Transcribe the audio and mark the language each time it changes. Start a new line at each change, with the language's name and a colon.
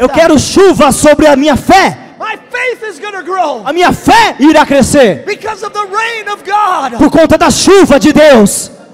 Portuguese: Eu quero chuva sobre a minha fé.
English: My faith is going to grow
Portuguese: A minha fé irá crescer
English: because of the rain of God.
Portuguese: por conta da chuva de Deus.